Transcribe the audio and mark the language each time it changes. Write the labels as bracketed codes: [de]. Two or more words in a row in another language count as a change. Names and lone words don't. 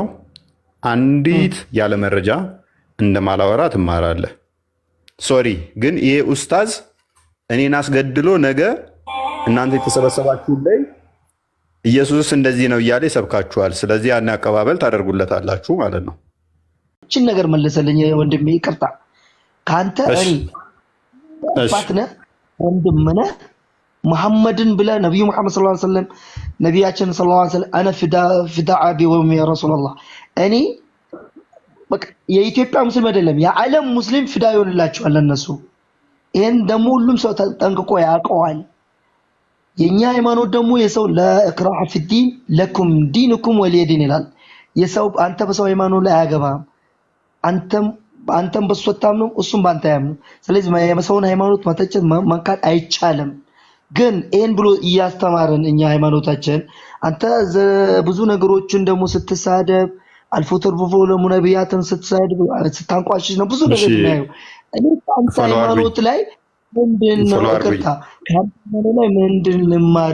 [am] አንዲት ያለ መረጃ እንደማላወራ ትማራለህ። ሶሪ ግን ይሄ ኡስታዝ እኔን አስገድሎ ነገ እናንተ የተሰበሰባችሁ ላይ ኢየሱስ እንደዚህ ነው እያለ ይሰብካችኋል። ስለዚህ ያን አቀባበል ታደርጉለታላችሁ ማለት ነው። እቺን ነገር መለሰልኝ ወንድሜ፣ ይቅርታ ካንተ እኔ አባትነ ወንድምነ መሐመድን ብለ ነብዩ መሐመድ [ar] صلى الله عليه وسلم [am] ነቢያችን [ar] صلى الله عليه وسلم انا فداء ابي وامي يا رسول الله [am] እኔ በቃ የኢትዮጵያ ሙስሊም አይደለም የዓለም ሙስሊም ፍዳ ይሆንላችኋል ለነሱ። ይሄን ደግሞ ሁሉም ሰው ጠንቅቆ ያውቀዋል። የኛ ሃይማኖት ደግሞ የሰው [ar] لا إكراه في الدين لكم دينكم ولي دين [am] ይላል። የሰው አንተ በሰው ሃይማኖት ላይ አያገባም። አንተም በሱ አታምነው እሱም ባንተ ያምነው። ስለዚህ የሰውን ሃይማኖት መተቸት መንካት አይቻልም። ግን ይሄን ብሎ እያስተማረን እኛ ሃይማኖታችን አንተ ብዙ ነገሮችን ደግሞ ስትሳደብ አልፎ ተርፎ ለሙነቢያትን ስትሳደብ ስታንቋሽሽ ነው ብዙ ነገር ነው። እኔ አንተ ሃይማኖት ላይ ምንድነው ከርታ ካንተ ላይ ምንድን ልማር?